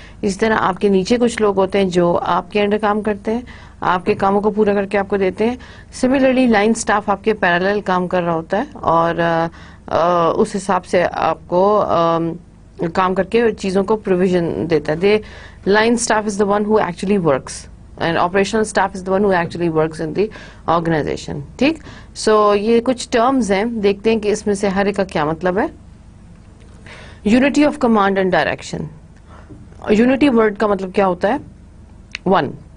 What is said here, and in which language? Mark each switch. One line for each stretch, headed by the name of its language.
Urdu: اسی طرح آپ کے نیچے کچھ لوگ ہوتے ہیں جو آپ کے انڈر کام کرتے ہیں, آپ کے کاموں کو پورا کر کے آپ کو دیتے ہیں. سملرلی لائن سٹاف آپ کے پیرالل کام کر رہا ہوتا ہے اور اس حساب سے آپ کو کام کر کے چیزوں کو پروویژن دیتا ہے. Line staff is
English: the one who actually works and operational staff is the one who actually works in the organization.
Urdu: ٹھیک, سو یہ کچھ ٹرمز ہیں, دیکھتے ہیں کہ اس میں سے ہر ایک کا کیا مطلب ہے. Unity of command and direction. Unity word کا مطلب کیا ہوتا ہے؟ 1.